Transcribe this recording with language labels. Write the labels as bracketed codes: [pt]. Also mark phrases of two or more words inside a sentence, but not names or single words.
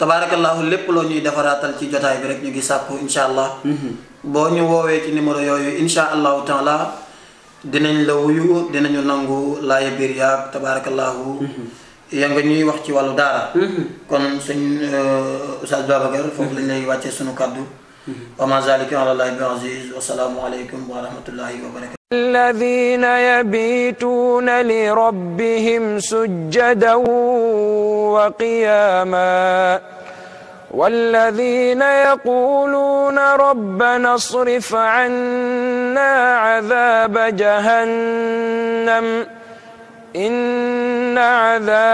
[wo] tabarakallahu lépp loo ñuy defaraatal ci jotaay bi rek ñu ngi sàkku [ar] إن شاء الله [wo] boo ñu woowee ci numéro yooyu [ar] إن شاء الله تعالى [wo] dinañ la wuyu dinañu nangu laaya biir yaag tabarakallahu yaa nga ñuy wax ci wàllu daara kon sëñ Oustaz Babacar foofu lañ lay wàccee sunu kàddu [ar] وما ذلك على الله بعزيز والسلام عليكم ورحمة الله وبركاته الذين يبيتون لربهم سجدا وقياما والذين يقولون ربنا اصرف عنا عذاب جهنم إن عذاب